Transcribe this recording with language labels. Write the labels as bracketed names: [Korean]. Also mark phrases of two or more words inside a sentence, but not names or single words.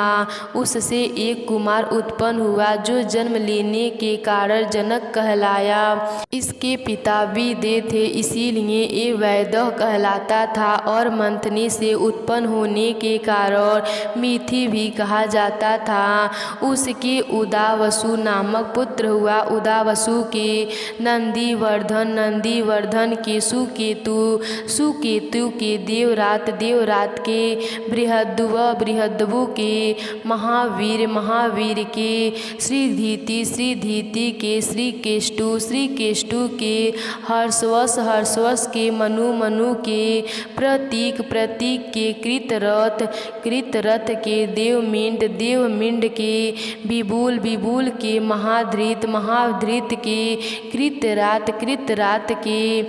[Hindi] उससे एक कुमार उत्पन्न हुआ जो जन्म लेने के कारण जनक कहलाया। इसके पिता विदे थे, इसीलिए ये वैदह कहलाता था और मंथने से उत्पन्न होने के कारण मिथि भी कहा जाता था। उसके उदावसु नामक पुत्र हुआ। उदावसु के नंदीवर्धन, नंदीवर्धन के सुकेतु, सुकेतु के देवरात, देवरात के बृहद्दुव, बृहद्दुव के महावीर, महावीर के श्रीधीति, श्रीधीति के श्रीकेष्टु, श्रीकेष्टु के हर्षवश, हर्षवश के मनु, मनु के प्रतीक, प्रतीक के कृतरथ, कृतरथ के देवमिंड, देवमिंड के विपुल, विपुल के महाधृत, महाधृत के कृतरात, कृतरात के